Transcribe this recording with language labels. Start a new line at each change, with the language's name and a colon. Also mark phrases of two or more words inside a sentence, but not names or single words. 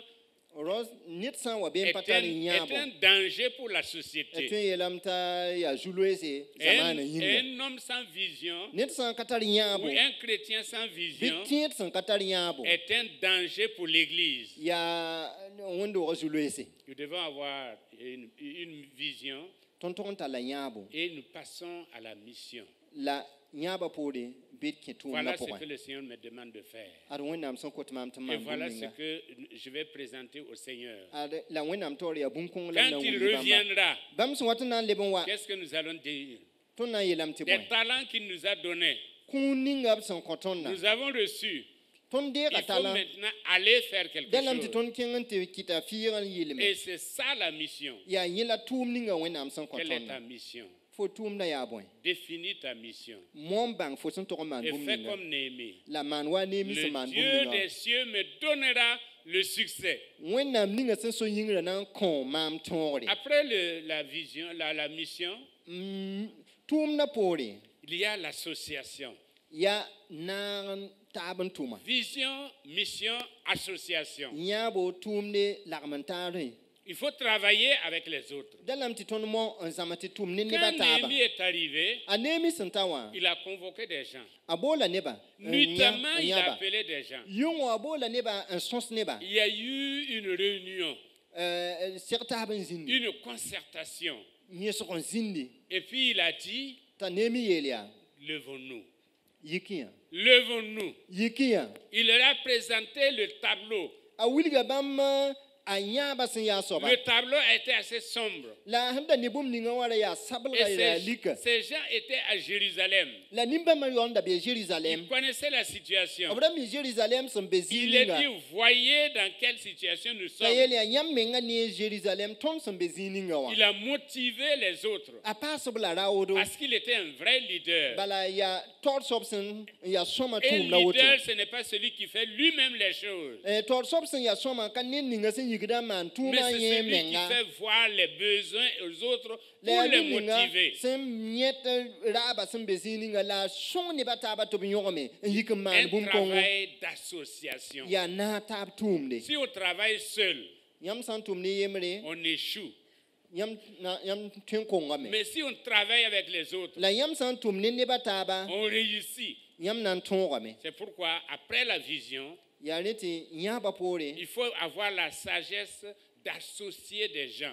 Mossi: ros ned sã n wa been
French: est
Mossi: pa tar n
French: est
Mossi: yãabo
French: un danger pour la y société.
Mossi: tõe n yeelame t'a yaa zu-loeese zamaana yĩnga
French: Un homme sans vision
Mossi: ned sã n ka tar yãabo
French: ou un chrétien sans
Mossi: bɩ
French: vision
Mossi: tẽed sẽn ka tar yãabo
French: est un danger pour l'Église.
Mossi: yaa wẽnd-doogã zu-loeese
French: Nous devons avoir une vision
Mossi: tõnd tog n tar la yãabo
French: et nous passons à la mission.
Mossi: la yãabã poore bɩ d kẽ tʋʋmdã
French: Voilà ce que
Mossi: pʋgẽ
French: le Seigneur me demande de faire.
Mossi: ad wẽnnaam sẽn kot maam tɩ
French: Et
Mossi: mam
French: voilà
Mossi: bũmb
French: ce
Mossi: ninga
French: que je vais présenter au Seigneur.
Mossi: ad la wẽnnaam taoor yaa bũmb-kõng la n na
French: Quand
Mossi: n
French: il
Mossi: wilg bãmba
French: reviendra,
Mossi: bãmb sẽn wat n na n leb n wa
French: qu'est-ce que nous allons dire?
Mossi: tõnd na n yeelame tɩ
French: Des
Mossi: bõe
French: talents qu'il nous a donnés,
Mossi: kũun ninga b sẽn kõ tõndã
French: nous avons reçu.
Mossi: tõnd
French: Il
Mossi: deega
French: faut
Mossi: tala
French: maintenant aller faire quelque
Mossi: dẽlame tɩ
French: chose.
Mossi: tõnd kẽng n tɩ kɩta fɩɩg n yɩlme
French: Et c'est ça la mission.
Mossi: yaa yẽ la tʋʋm ninga wẽnnaam sẽn kõ
French: Quelle est
Mossi: tõndã
French: ta mission?
Mossi: fo tʋʋmdã yaa bõe
French: Définis ta mission.
Mossi: moon bãng fo sẽn tog n maan
French: Et
Mossi: bũmb
French: fais
Mossi: ninga
French: comme Néhémie.
Mossi: la maan wa neemi
French: Le
Mossi: sẽn maan bũmb
French: Dieu
Mossi: ninga
French: des cieux me donnera le succès.
Mossi: wẽnnaam ninga sẽn so yĩngrã na n kõ maam tõogre
French: Après la vision, la mission,
Mossi: tʋʋmdã poore
French: il y a l'association.
Mossi: yaa naag n taab n tʋma
French: Vision, mission, association.
Mossi: yãabo tʋʋmde lagm n taare
French: Il faut travailler avec les autres.
Mossi: dẽlame tɩ tõnd mo n zãma tɩ tʋʋm ne
French: Quand
Mossi: nebã taaba
French: Néhémie est arrivé,
Mossi: a neemi sẽn ta wã
French: il a convoqué des gens.
Mossi: a boola neba
French: Nuitamment, il a
Mossi: yãba
French: appelé des gens.
Mossi: yʋngã a boola neba n sõs neba
French: Il y a eu une réunion,
Mossi: seg taab n zĩndi
French: une concertation.
Mossi: yẽsg n zĩndi
French: Et puis il a dit,
Mossi: t'a neemi yeel yaa
French: levons-nous.
Mossi: yik yã
French: Levons-nous.
Mossi: yik yã
French: Il leur a présenté le tableau.
Mossi: a wilga bãmb a yãabã sẽn yaa soaba
French: Le tableau était assez sombre.
Mossi: la sẽn da ne bũmb ninga wã ra yaa
French: Et
Mossi: sablga yaa lika
French: ces gens étaient à Jérusalem.
Mossi: la nimbãmbã yaool da bee jerusalem
French: Ils connaissaient la situation.
Mossi: b ra mi jerusalem sẽn be
French: Il a
Mossi: zĩig
French: dit,
Mossi: ninga
French: voyez dans quelle situation nous
Mossi: la
French: sommes.
Mossi: yeel yaa yãmb menga ne jerusalem tõnd sẽn be zĩig ninga wã
French: Il a motivé les autres
Mossi: a paasb la raoodo
French: parce qu'il était un vrai leader.
Mossi: bala yaa taoor soab sẽn yaa sõma
French: Un
Mossi: tʋʋm la woto
French: leader, ce n'est pas celui qui fait lui-même les choses.
Mossi: taoor soab sẽn yaa sõma ka ned ninga sẽn yigda n maan
French: Mais
Mossi: tʋʋmã
French: c'est
Mossi: yẽ
French: celui qui
Mossi: menga
French: fait voir les besoins aux autres
Mossi: la
French: pour
Mossi: yaa
French: les
Mossi: ned ninga
French: motiver.
Mossi: sẽn yẽt raaba sẽn be zĩig ninga la a sõng nebã taaba tɩ b yõgame n yik n maan
French: Un
Mossi: bũmb-kõngo
French: travail d'association.
Mossi: yaa naag taab tʋʋmde
French: Si on travaille seul,
Mossi: yãmb sã n tʋm ne yembre
French: on échoue.
Mossi: yãmb tõe n kongame
French: Mais si on travaille avec les autres,
Mossi: la yãmb sã n tʋm ne nebã taaba
French: on réussit.
Mossi: yãmb na n tõogame
French: C'est pourquoi, après la vision,
Mossi: yaa rẽ tɩ yãabã poore
French: il faut avoir la sagesse d'associer des gens.